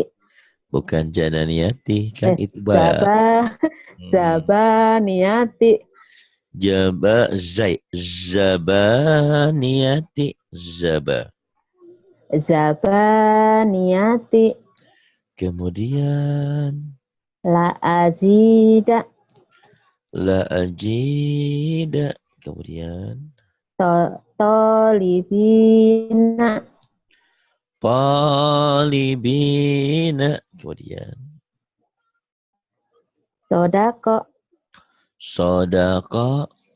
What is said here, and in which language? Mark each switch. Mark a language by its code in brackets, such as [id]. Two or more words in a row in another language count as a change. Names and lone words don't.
[id] Bukan jananiyati, kan itu ba. Zabaniyati. Zabaniyati. Zabaniyati. Kemudian [ar] La azida. la ajida. [id] Kemudian Tolibina. talibina. Kemudian Sodako. sodaka.